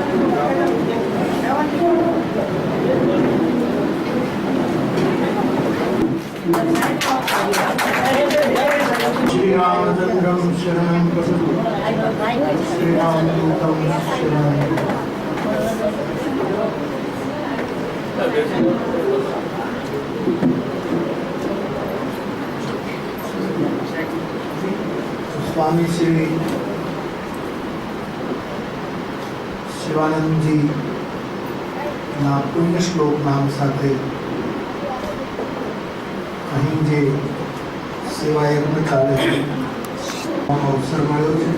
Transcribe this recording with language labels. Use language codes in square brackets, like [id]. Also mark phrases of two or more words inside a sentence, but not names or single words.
[sa] श्री रामचंद्रम शरणं प्रभु श्री रामदूतम शरणं. [gu] स्वामी श्री શિવાનંદજી ના પુણ્ય શ્લોક નામ સાથે અહીં જે સેવા યજ્ઞ ચાલે છે અવસર મળ્યો છે.